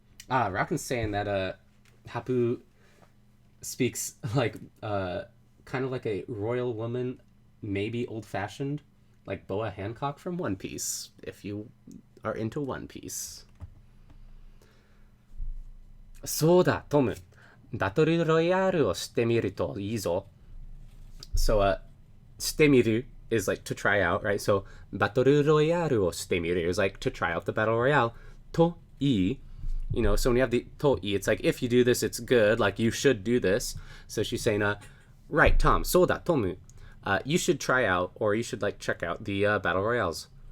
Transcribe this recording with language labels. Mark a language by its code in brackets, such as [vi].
[en] Rockin's saying that Hapu speaks like kind of like a royal woman, maybe old-fashioned, like Boa Hancock from One Piece, if you are into One Piece. [ja] そうだ、トム。バトルロイヤルをしてみるといいぞ。 [en] So, してみる is like to try out, right? So, [ja] バトルロイヤルをしてみる [en] is like to try out the battle royale. といい so when you have the とい it's like if you do this, it's good, like you should do this. So she's saying, right, Tom, [ja] そうだ、トム。 [en] You should try out, or you should like check out the battle royales.